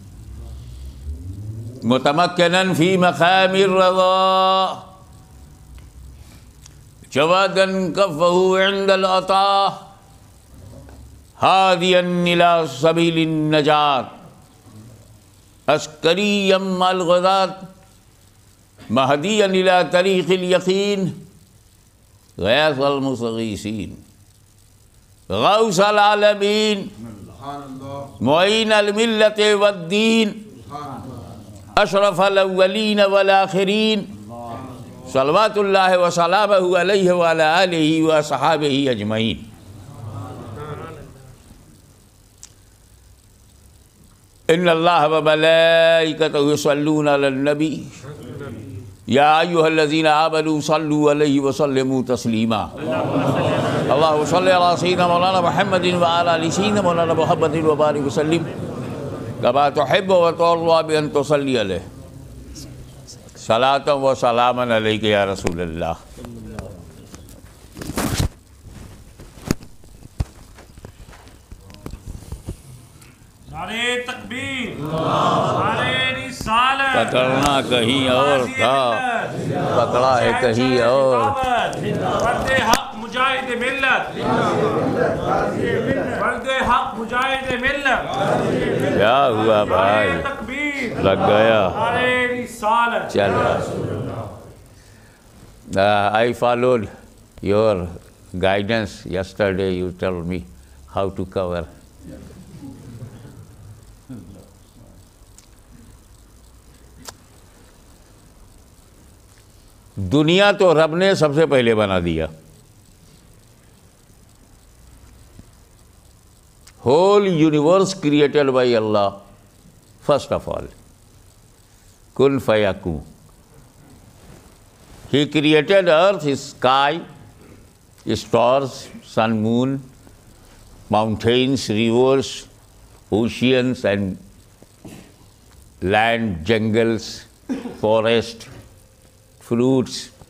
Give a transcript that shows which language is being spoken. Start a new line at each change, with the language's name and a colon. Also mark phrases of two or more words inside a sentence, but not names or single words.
Arabic: متمكنا في مقام الرضا، جوادا كفه عند العطاء، هاديا إلى سبيل النجاة، عسكري الغزاة، مهديا إلى طريق اليقين، غياث المستغيثين, غوث العالمين، معين الملة والدين، أشرف الأولين والآخرين، صلوات الله وسلامه عليه وعلى آله وأصحابه أجمعين. إن الله وملائكته يصلون على النبي يا أيها الذين آمنوا صلوا عليه وسلموا تسليما. اللهم صل على سيدنا مولانا محمد وعلى آل سيدنا مولانا محمد وبارك وسلم كما تحب وترضى بأن تصلي عليه صلاة وسلاما عليك يا رسول الله.
Urdu: نعرۂ تکبیر، نعرۂ رسالت. پکڑنا کہیں اور تھا، پکڑا ہے کہیں اور. فردِ حق مجاہدِ ملت، فردِ حق مجاہدِ ملت, फर्दे हक मुजाहिद मिल्लत। کیا ہوا بھائی? तकबीर لگ گیا. نعرۂ رسالت. चलो,
English: I followed your guidance yesterday. You told me how to cover.
Urdu: دنیا تو رب نے سب سے پہلے بنا دیا.
English: whole universe created by Allah, first of all.
Arabic: كن فيكون.
English: He created earth, sky, stars, sun, moon, mountains, rivers, oceans and land, jungles, forest, fruits.